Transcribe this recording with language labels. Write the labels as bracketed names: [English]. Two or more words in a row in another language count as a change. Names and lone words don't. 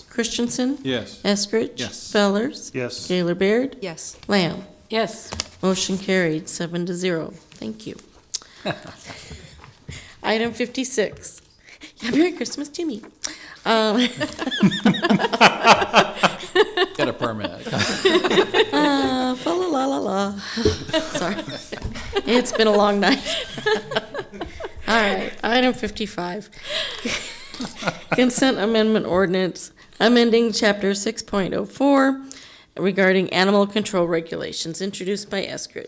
[English] Christensen? Yes. Eskridge? Yes. Fellers? Yes. Gaylor Baird? Yes. Lamb? Yes. Motion carried, 7-0. Thank you. Item 56. Yeah, Merry Christmas to me. Get a permit. Fa la la la la. Sorry. It's been a long night. All right, item 55. Consent amendment ordinance amending chapter 6.04 regarding animal control regulations, introduced by Eskridge.